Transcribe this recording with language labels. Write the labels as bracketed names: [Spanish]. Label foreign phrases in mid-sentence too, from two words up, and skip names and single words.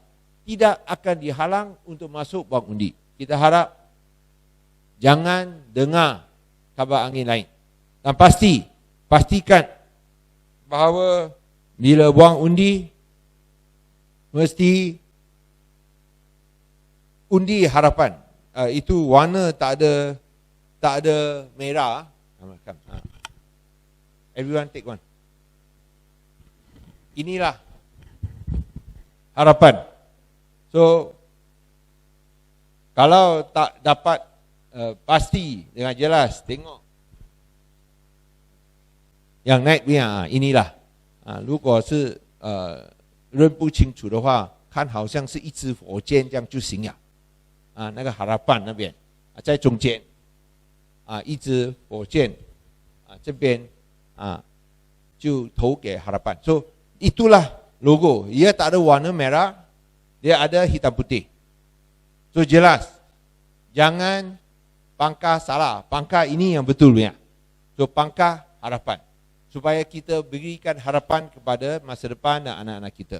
[Malay] Tidak akan dihalang untuk masuk buang undi. Kita harap jangan dengar kabar angin lain. Dan pastikan bahawa bila buang undi, mesti undi harapan. Itu warna tak ada merah. [English] Everyone take one. [Malay] Inilah harapan. So, kalau tak dapat pasti dengan jelas, tengok yang naik punya, inilah. [Chinese] 如果是认不清楚的话，看好像是一支火箭这样就行了。那个harapan那边在中间一支火箭这边就投给 harapan. [Malay] So itulah logo. Ia tak ada warna merah, dia ada hitam putih. So jelas. Jangan pangkah salah. Pangkah ini yang betul punya. So pangkah harapan. Supaya kita berikan harapan kepada masa depan dan anak-anak kita.